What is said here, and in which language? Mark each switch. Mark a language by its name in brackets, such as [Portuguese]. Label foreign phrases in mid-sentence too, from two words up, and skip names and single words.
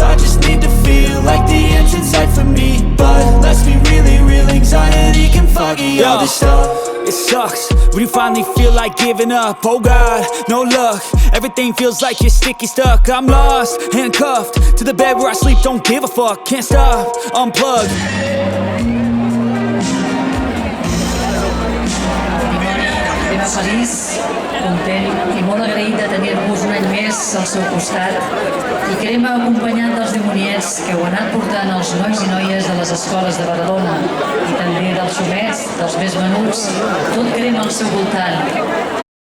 [English] I just need to feel like the end's in sight for me, but let's be really real, anxiety can foggy all this stuff. It sucks when you finally feel like giving up. Oh God, no luck, everything feels like you're sticky stuck. I'm lost, handcuffed to the bed where I sleep, don't give a fuck, can't stop, unplug. [Catalan] Dimoni, feliç, content i molt agraït de tenir-vos un any més al seu costat, i crema acompanyant dels dimoniets que heu anat portant els nois i noies de les escoles de Badalona i també dels xomets, dels més menuts, tot crema al seu voltant.